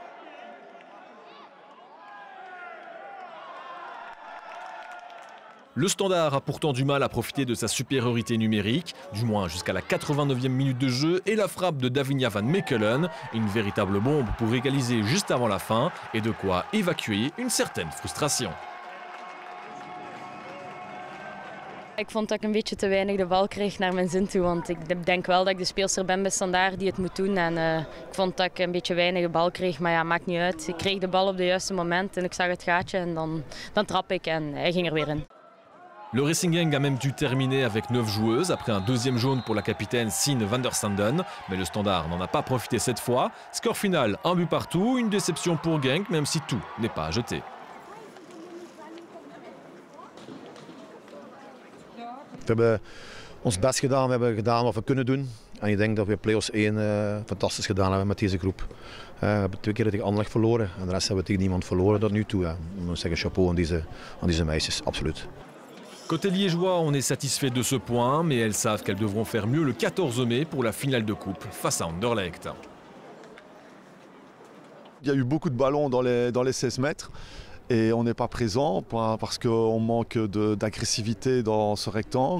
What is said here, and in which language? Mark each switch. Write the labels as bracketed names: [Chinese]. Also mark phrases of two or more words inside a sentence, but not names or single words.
[French] Le Standard a pourtant du mal à profiter de sa supériorité numérique, du moins jusqu'à la 89e minute de jeu et la frappe de Davinia Van Mechelen, une véritable bombe pour égaliser juste avant la fin et de quoi évacuer une certaine frustration. [Dutch] Ik vond dat ik een beetje te weinig de bal kreeg naar mijn zin toe, want ik denk wel dat ik de speelster ben bij Standaard die het moet doen. En ik vond dat ik een beetje weinig de bal kreeg, maar ja, maakt niet uit. Ik kreeg de bal op het juiste moment en ik zag het gaatje en dan trap ik en hij ging er weer in. [French] Le Racing Genk a même dû terminer avec 9 joueuses après un deuxième jaune pour la capitaine Sine van der Sanden. Mais le Standard n'en a pas profité cette fois. Score final, un but partout, une déception pour Genk, même si tout n'est pas à jeter. [Dutch] We hebben ons best gedaan, we hebben gedaan wat we kunnen doen. En ik denk dat we play-offs 1 fantastisch gedaan hebben met deze groep. We hebben 2 keer tegen Anderlecht verloren en de rest hebben we tegen niemand verloren tot nu toe. Ik moet zeggen chapeau aan deze meisjes, absoluut. [French] Côté liégeois, on est satisfait de ce point, mais elles savent qu'elles devront faire mieux le 14 mai pour la finale de coupe face à Anderlecht. Il y a eu beaucoup de ballons dans les 16 mètres et on n'est pas présent parce qu'on manque d'agressivité dans ce rectangle.